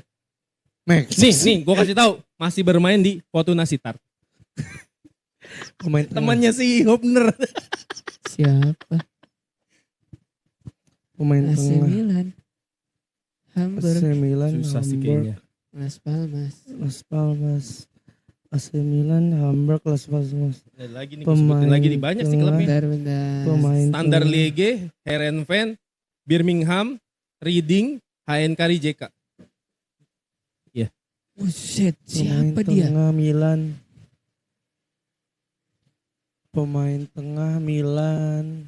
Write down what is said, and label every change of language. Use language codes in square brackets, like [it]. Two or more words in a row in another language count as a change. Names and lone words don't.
[id] Maxes. Nih, gua kasih tahu, masih bermain di Fortuna Sittard. Pemain tengah. Temannya si Hopner. Siapa? Pemain AC tengah. Milan. Hamburg. AC Milan, Susah sih Hamburg, kayaknya. Las Palmas. Las Palmas. AC Milan, Hamburg, Las Palmas. Ada lagi nih, gua sebutin lagi nih banyak sih klubnya. Bentar. Pemain Standar tengah. Liege, Herenveen, Birmingham, Reading, HNK Rijeka. Buset, Pemain siapa dia? tengah Milan. Pemain tengah Milan.